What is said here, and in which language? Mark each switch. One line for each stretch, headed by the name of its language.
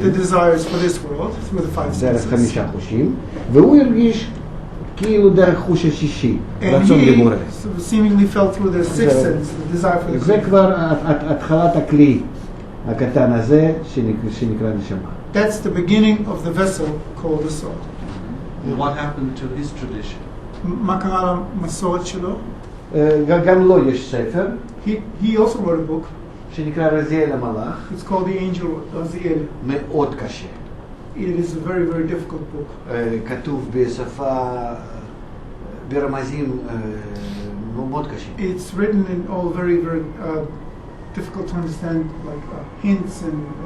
English: The desires for this world through the five senses.
Hebrew: דרך חמישה חושים, והוא הרגיש כאילו דרך חוש השישי, רצון לבורא.
English: And he seemingly felt through the sixth sense, the desire for the creator.
Hebrew: זה כבר התחלת הכלי. הקטן הזה שנקרא נשמה.
English: That's the beginning of the vessel called the soul. What happened to his tradition?
Hebrew: מה קרה למסורת שלו? גם לו יש ספר.
English: He also wrote a book.
Hebrew: שנקרא רזיאל המלאך.
English: It's called the Angel Raziel.
Hebrew: מאוד קשה.
English: It is a very very difficult book.
Hebrew: כתוב בשפה ברמזים מאוד קשים.
English: It's written in all very very difficult to understand, like hints and